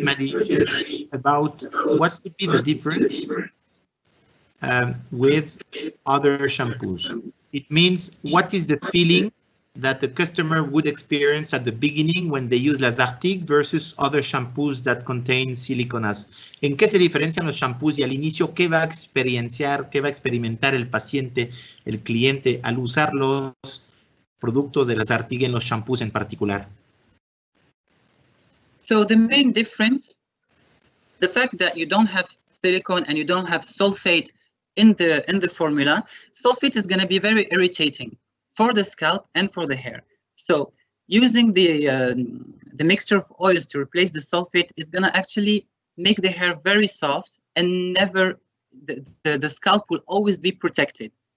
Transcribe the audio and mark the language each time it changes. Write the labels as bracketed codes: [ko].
[en] Mahdi, about what would be the difference with other shampoos. It means, what is the feeling that the customer would experience at the beginning when they use Lazartigue versus other shampoos that contain siliconas? [es] ¿En qué se diferencian los shampoos y al inicio qué va a experienciar, qué va a experimentar el paciente, el cliente al usar los productos de Lazartigue en los shampoos en particular? [en] So the main difference, the fact that you don't have silicone and you don't have sulfate in the formula, sulfate is going to be very irritating for the scalp and for the hair. So using the mixture of oils to replace the sulfate is going to actually make the hair very soft, and never the scalp will always be protected.